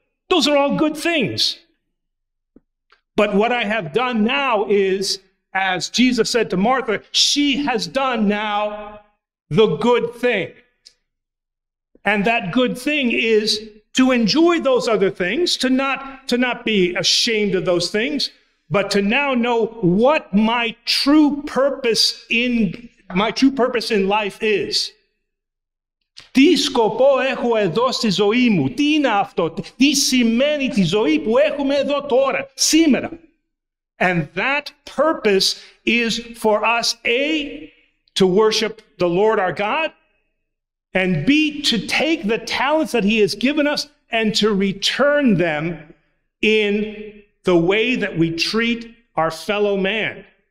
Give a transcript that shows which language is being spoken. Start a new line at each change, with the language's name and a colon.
English: Those are all good things. But what I have done now is, as Jesus said to Martha, she has done now the good thing. And that good thing is to enjoy those other things, to not be ashamed of those things, but to now know what my true purpose in life is.
Greek: Τι σκοπό έχω εδώ στη ζωή μου, τι είναι αυτό, τι σημαίνει τη ζωή που έχουμε εδώ τώρα, σήμερα.
English: And that purpose is for us, A, to worship the Lord our God, and B, to take the talents that he has given us and to return them in the way that we treat our fellow man.